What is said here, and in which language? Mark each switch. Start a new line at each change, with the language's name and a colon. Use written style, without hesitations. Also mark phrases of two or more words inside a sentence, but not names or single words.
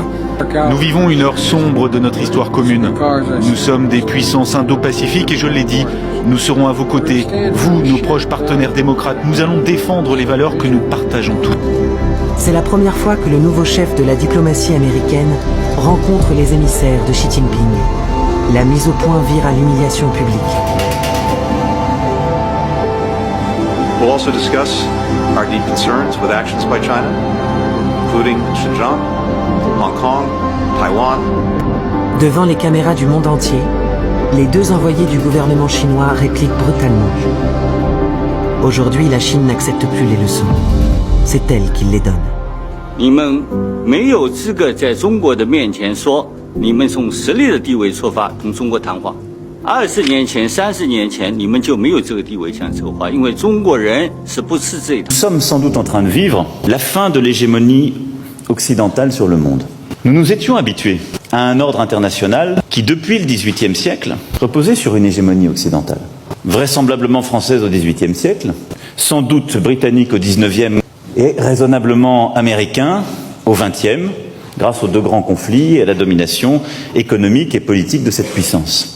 French: Nous vivons une heure sombre de notre histoire commune. Nous sommes des puissances indo-pacifiques et je l'ai dit, nous serons à vos côtés. Vous, nos proches partenaires démocrates, nous allons défendre les valeurs que nous partageons toutes. C'est la première fois que le nouveau chef de la diplomatie américaine rencontre les émissaires de Xi Jinping. La mise au point vire à l'humiliation publique.
English: We'll also discuss our deep concerns with actions by China, including Xinjiang, Hong Kong, Taiwan.
French: Devant les caméras du monde entier, les 2 envoyés du gouvernement chinois répliquent brutalement. Aujourd'hui, la Chine n'accepte plus les leçons. C'est elle qui les donne.
Chinese: 你们没有资格在中国的面前说你们从实力的地位出发同中国谈话。20年前、30年前，你们就没有这个地位想筹划，因为中国人是不吃这套。
French: Nous sommes sans doute en train de vivre la fin de l'hégémonie occidentale sur le monde. Nous nous étions habitués à un ordre international qui, depuis le XVIIIe siècle, reposait sur une hégémonie occidentale. Vraisemblablement française au XVIIIe siècle, sans doute britannique au XIXe et raisonnablement américain au XXe, grâce aux 2 grands conflits et à la domination économique et politique de cette puissance.